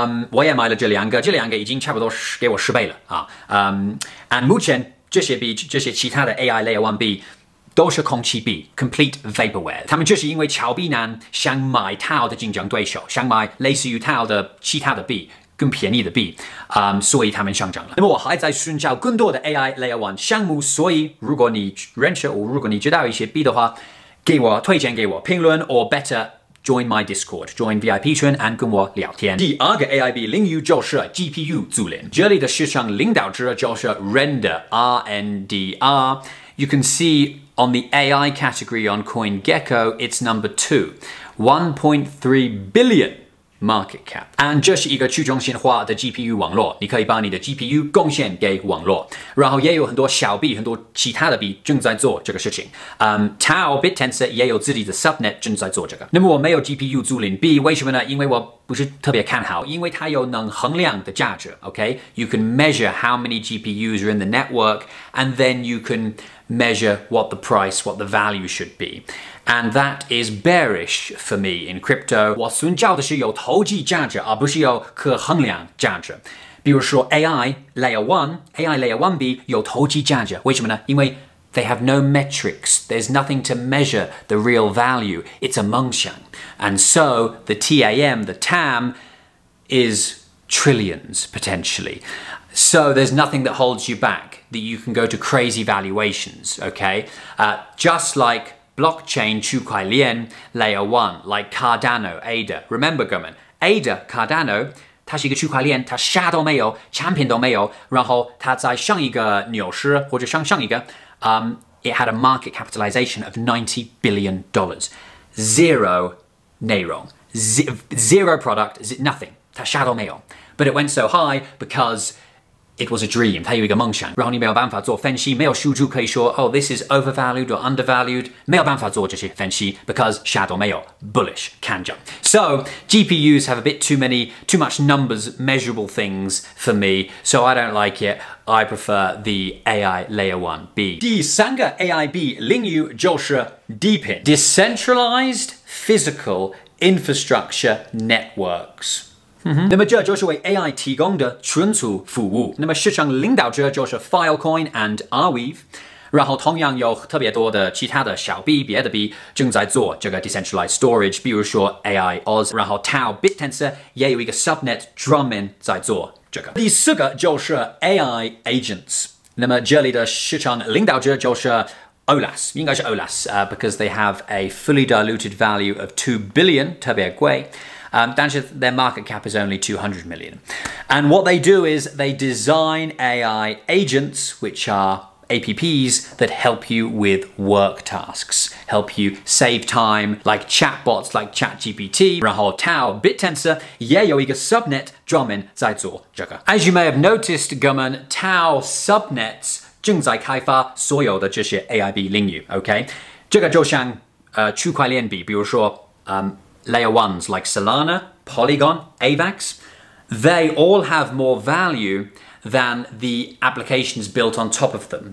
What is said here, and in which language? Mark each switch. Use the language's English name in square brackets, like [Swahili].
[Chinese] 我也买了这两个已经差不多给我10倍了啊。 and 目前这些其他的 AI Layer 1 B 都是空气币 ， [English] complete vaporware。 [Chinese] 他们就是因为炒币难，想买 TAO 的竞争对手，想买类似于 TAO 的其他的币。更便宜的币，所以他们上涨了。那么我还在寻找更多的 AI Layer 1项目，所以如果你认识我，如果你知道一些币的话，推荐给我评论 [English] or better join my Discord, join VIP [Chinese] 群 and 跟我聊天。第二个 AI 币领域就是 GPU 租赁，这里的市场领导者就是 RNDR。 [English] You can see on the AI category on CoinGecko, it's number 2, 1.3 billion. Market cap. [Chinese] And 这是一个去中心化的 GPU 网络，你可以把你的 GPU 贡献给网络，然后也有很多小币、很多其他的币正在做这个事情。 TAO Bittensor 也有自己的 subnet 正在做这个。那么我没有 GPU 租赁币，为什么呢？因为我不是特别看好，因为它有能衡量的价值。 [English] Okay, you can measure how many GPUs are in the network, and then you can measure what the price, what the value should be. And that is bearish for me in crypto. [Chinese] 我寻找的是有投机价值，而不是有可衡量价值。比如说 AI Layer 1 B 有投机价值，为什么呢？因为 [English] they have no metrics. There's nothing to measure the real value. It's a [Chinese] 梦想. [English] And so the TAM is trillions potentially. So there's nothing that holds you back, that you can go to crazy valuations, okay? Just like blockchain 区块链 Layer 1, like Cardano, ADA. [Chinese] Remember, 哥们 ADA, Cardano, 它是一个区块链，它啥都没有，产品都没有，然后它在上一个牛市或者上一个， [English] it had a market capitalization of $90 billion. [Chinese] Zero 内容 [English] zero product, nothing. [Chinese] 它啥都没有。 [English] But it went so high because it was a dream. [Chinese] 它有一个梦想，然后你没有办法做分析，没有数据可以说， [English] oh, this is overvalued or undervalued. [Chinese] 没有办法做这些分析 because 啥都没有 bullish 看涨。 [English] So GPUs have a bit too much numbers, measurable things for me. So I don't like it. I prefer the AI Layer 1 B. [Chinese] 第三个 AI B 领域就是 [English] Depin, Decentralized Physical Infrastructure Networks. [Chinese] 那么这就是为 AI 提供的存储服务。那么市场领导者就是 Filecoin and Arweave， 然后同样有特别多的其他的小币、别的币正在做这个 [English] decentralized storage， [Chinese] 比如说 AIOZ， 然后 TAO Bittensor 也有一个 subnet 专门在做这个。第四个就是 AI agents， 那么这里的市场领导者就是 Olas， 应该是 Olas， [English] because they have a fully diluted value of 2 billion， [Chinese] 特别贵。但是 [English] their market cap is only 200 million. And what they do is they design AI agents, which are apps that help you with work tasks, help you save time, like chatbots like ChatGPT. [Chinese] 然后 TAO Bittensor 也有一个 subnet 专门在做这个。 [English] As you may have noticed, [Chinese] 哥们 TAO subnets 正在开发所有的这些 AIB 领域 ，OK？这个就像区块链币，比如说 [English] Layer 1s like Solana, Polygon, AVAX, they all have more value than the applications built on top of them.